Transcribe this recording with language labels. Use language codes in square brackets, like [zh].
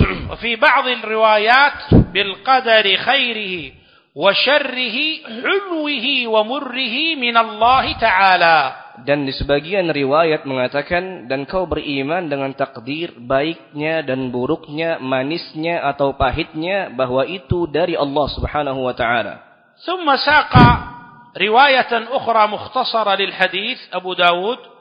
[ar] وفي بعض الروايات بالقدر خيره وشره حلوه ومره من الله تعالى. [id] Dan di sebagian riwayat mengatakan, dan kau beriman dengan takdir baiknya dan buruknya, manisnya atau pahitnya, bahwa itu dari Allah Subhanahu wa taala. [ar] ثم ساق روايه اخرى مختصره للحديث ابو داود.